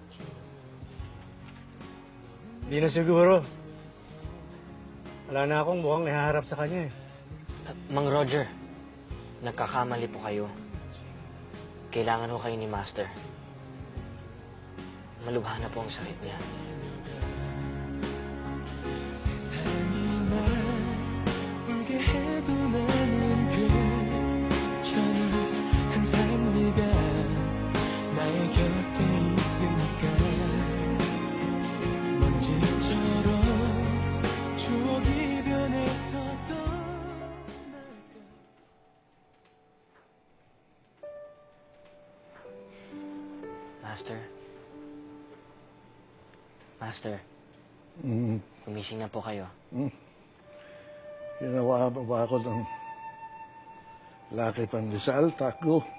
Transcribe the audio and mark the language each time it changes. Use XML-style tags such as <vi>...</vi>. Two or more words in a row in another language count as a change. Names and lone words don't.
<tl>Hindi na siguro. Wala na akong mukhang ihaharap sa kanya eh. Mang Roger, nagkakamali po kayo. Kailangan ho kayo ni Master. Malubha na po ang sakit niya.</tl> <ko>세상이 날 울게 해도 나는 괜찮아 항상 네가 나의 곁에 있으니까 먼지처럼 추억이 변해서 떠날까</ko> <tl>Master? Master, gumising na po kayo. Ginawa ba ba ako ng Lucky Pandesal, tago?</tl>